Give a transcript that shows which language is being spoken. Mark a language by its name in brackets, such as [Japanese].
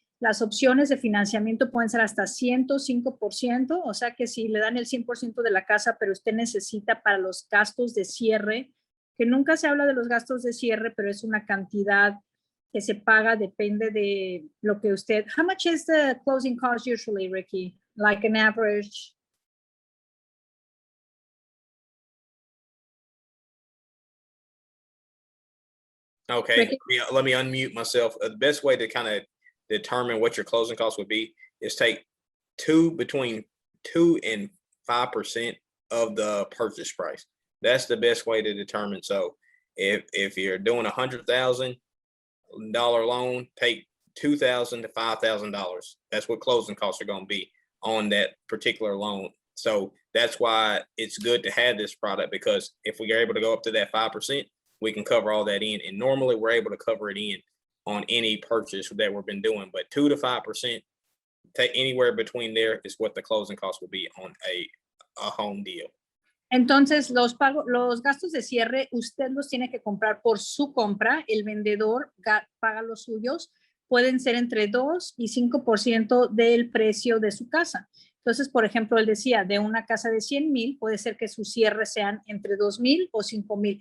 [Spanish] Las opciones de financiamiento pueden ser hasta 105%, o sea que si le dan el 100% de la casa, pero usted necesita para los gastos de cierre, que nunca se habla de los gastos de cierre, pero es una cantidad que se paga, depende de lo que usted. [English] How much is the closing cost usually, Ricky? Like an average? Okay, Ricky? let me unmute myself. The best way to kind of determine what your closing costs would be is take between 2 and 5% of the purchase price. That's the best way to determine. So if you're doing $100,000 loan, take $2,000 to $5,000. That's what closing costs are going to be on that particular loan. So that's why it's good to have this product, because if we are able to go up to that 5%, we can cover all that in. And normally we're able to cover it in on any purchase that we've been doing. But 2 to 5%, take anywhere between there is what the closing cost will be on a home deal. [Spanish] Entonces, los gastos de cierre, usted los tiene que comprar por su compra. El vendedor paga los suyos. Pueden ser entre 2 y 5% del precio de su casa. Entonces, por ejemplo, él decía, de una casa de 100,000, puede ser que sus cierres sean entre 2,000 o 5,000.